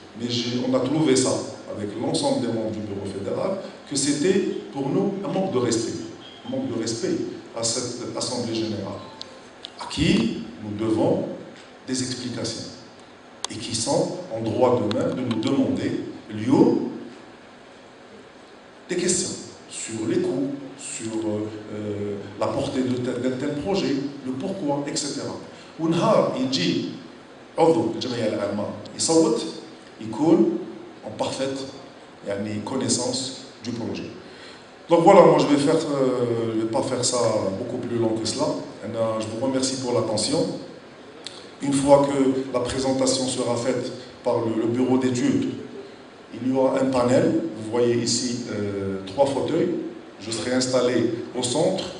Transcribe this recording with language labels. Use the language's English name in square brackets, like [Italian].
[French] Mais on a trouvé ça avec l'ensemble des membres du bureau fédéral, que c'était pour nous un manque de respect à cette assemblée générale, à qui nous devons des explications et qui sont en droit de nous demander des questions sur les coûts, sur la portée d'un tel projet, le pourquoi, etc. [Arabic] ونهار يجي عضو الجمعية العامة يصوت يكون [French] en parfaite connaissance du projet. Donc voilà, moi je vais pas faire ça beaucoup plus long que cela. Je vous remercie pour l'attention. Une fois que la présentation sera faite par le bureau d'études, il y aura un panel. Vous voyez ici 3 fauteuils. Je serai installé au centre.